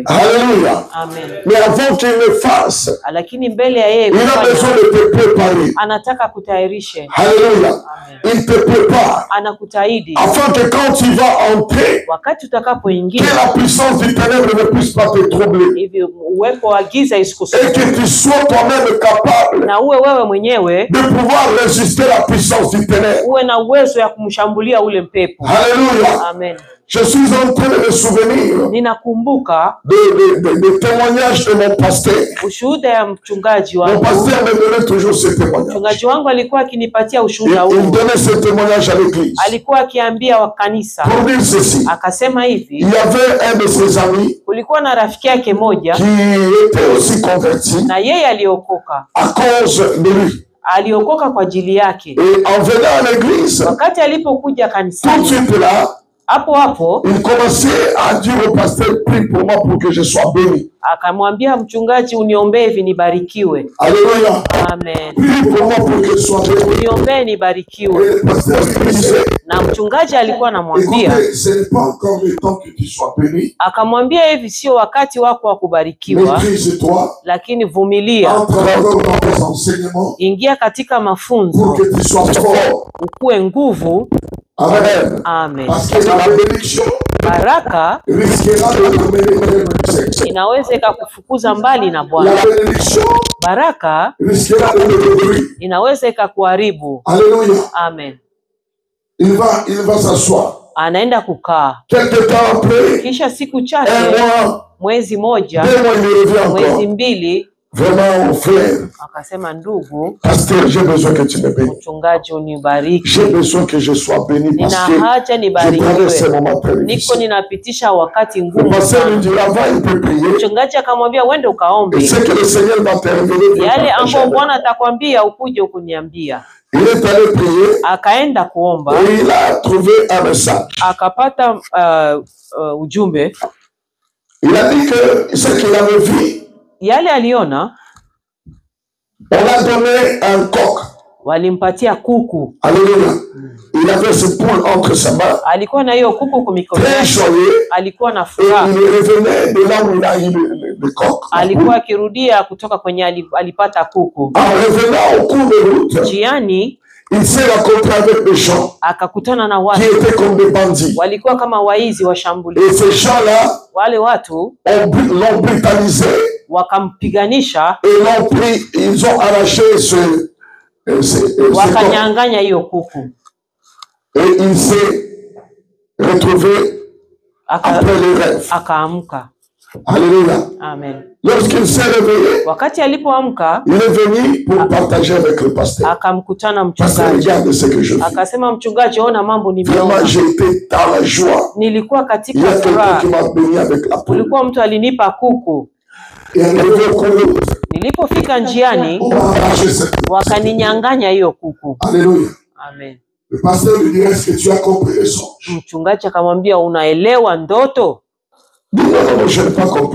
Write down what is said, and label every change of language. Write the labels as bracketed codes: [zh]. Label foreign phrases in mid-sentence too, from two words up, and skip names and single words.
[fr] Alléluia. [sw] Amen. [fr] Mais avant qu'il le fasse, [sw] Lakini mbele ya yeye [fr] il a besoin de te préparer. [sw] anataka kutayarishe. [fr] Alléluia. [sw] Amen. [fr] Il te prépare [sw] Anakutaahidi [fr] afin que quand tu vas entrer, [sw] wakati utakapoingia [fr] que la puissance du ténèbre ne puisse pas te troubler. [sw] hivi uwepo wa giza [fr] Et [sw] isikusumbue [fr] que tu sois toi-même capable [sw] na uwe wewe mwenyewe [fr] de pouvoir résister à la puissance du ténèbre. [sw] uwe na uwezo ya kumshambulia ule mpepo. [fr] Alléluia. [sw] Amen. [fr] Je suis en train de me souvenir [sw] ninakumbuka [fr] de témoignages de mon pasteur. [sw] ushuhuda ya mchungaji [fr] Mon [sw] wangu. [fr] pasteur me donnait toujours ce témoignage. [sw] Mchungaji wangu alikuwa akinipatia ushuhuda [fr] Il [sw] huu. [fr] donnait ce témoignage à l'église. [sw] Alikuwa akiambia wa kanisa. [fr] Pour dire ceci, [sw] Akasema hivi, [fr] il y avait un de ses amis [sw] kulikuwa na rafiki yake moja [fr] qui était aussi converti [sw] na yeye aliokoka. [fr] à cause de lui. [sw] Aliokoka kwa ajili yake. [fr] Et en venant à l'église, [sw] Wakati alipokuja [fr] tout de [sw] kanisani, [fr] suite là, [sw] hapo [fr] il commençait à dire au pasteur, prie pour moi pour que je sois béni. [sw] akamwambia mchungaji, uniombee hivi nibarikiwe. [fr] Alléluia. [sw] Amen. [fr] Prie pour moi pour que je sois béni. [sw] Uniombee [fr] Et [sw] nibarikiwe. [fr] le pasteur lui disait, [sw] Na mchungaji alikuwa anamwambia, [fr] écoutez, ce n'est pas encore le temps que tu sois béni. [sw] akamwambia hivi, sio wakati wako wa kubarikiwa, [fr] Maîtrise-toi, [sw] lakini vumilia, [fr] entre dans les enseignements [sw] ingia katika [fr] pour [sw] mafunzo, [fr] que tu sois fort. [sw] ukue nguvu. [fr] Amen. [sw] Amen. [fr] Parce que la bénédiction [sw] Baraka [fr] risquera de t'emmener vers le sexe. [sw] inaweza ikakufukuza mbali na Bwana. [fr] La bénédiction [sw] Baraka [fr] risquera de te détruire. [sw] inaweza ikakuharibu. [fr] Alléluia. [sw] Amen. [fr] Il va s'asseoir. [sw] Anaenda kukaa, [fr] Quelque temps après, [sw] kisha siku [fr] un [sw] chache, [fr] mois, [sw] mwezi moja, [fr] 2 mois, il revient [sw] mwezi [fr] encore. [sw] mbili, [fr] Vraiment, mon frère, [sw] akasema, ndugu [fr] pasteur, j'ai besoin que tu me bénisses. [sw] mchungaji, unibariki. [fr] J'ai besoin que je sois béni parce [sw] Nina [fr] que [sw] haja [fr] je traverse ce [sw] nibarikiwe, [fr] moment très [sw] niko [fr] difficile. [sw] ninapitisha wakati [fr] Le [sw] ngumu [fr] pasteur lui [sw] sana. [fr] dira, va, il peut prier. [sw] Mchungaji akamwambia, uende [fr] Et [sw] ukaombe, [fr] ce que le Seigneur va te révéler, [sw] yale ambayo Bwana atakwambia ukuje ukuniambia. [fr] il est allé prier [sw] Akaenda kuomba, [fr] et il a trouvé un message. [sw] akapata ujumbe. [fr] Il a dit que ce qu'il avait vu, [sw] Yale aliona, [fr] on a donné un coq. [sw] walimpatia kuku. [fr] Alléluia. Il avait ce poule entre ses mains, [sw] Alikuwa na hiyo kuku kwa mikono [fr] très [sw] yake, [fr] joyeux. [sw] alikuwa na [fr] Et [sw] furaha. [fr] il revenait de là où il a eu le coq. la [sw] Alikuwa [fr] poule. [sw] akirudia kutoka kwenye alipata kuku. [fr] En revenant au cours de route, [sw] Njiani [fr] il s'est rencontré avec des gens [sw] akakutana na [fr] qui [sw] watu [fr] étaient comme des bandits. [sw] walikuwa kama waizi [fr] Et [sw] washambulizi. [fr] ces gens-là [sw] Wale watu [fr] l'ont brutalisé [sw] wakampiganisha, [fr] et l'ont pris. Ils ont arraché ce coq. [sw] wakanyang'anya hiyo kuku. [fr] Et il s'est retrouvé après les rêves. [sw] Akaamka. [fr] Alléluia. [sw] Amen. [fr] Lorsqu'il s'est réveillé, [sw] Wakati alipoamka, [fr] il est venu pour partager avec le pasteur. [sw] akamkutana [fr] Pasteur, [sw] mchungaji, [fr] regarde ce que je vis. [sw] akasema, mchungaji, ona mambo [fr] Vraiment, [sw] nimeona. [fr] j'étais dans la joie. [sw] Nilikuwa [fr] Il y [sw] katika [fr] a quelqu'un [sw] furaha, [fr] qui m'a béni avec la poule. [sw] kulikuwa mtu alinipa kuku. [fr] Et arrivé au cours de route, [sw] Nilipofika njiani, [fr] on m'a arraché cette poule. [sw] wakaninyang'anya hiyo kuku. [fr] Alléluia. [sw] Amen. [fr] Le pasteur lui dit, est-ce que tu as compris les songes? [sw] Mchungaji akamwambia, unaelewa ndoto? [fr] Il dit, non, je n'ai pas compris.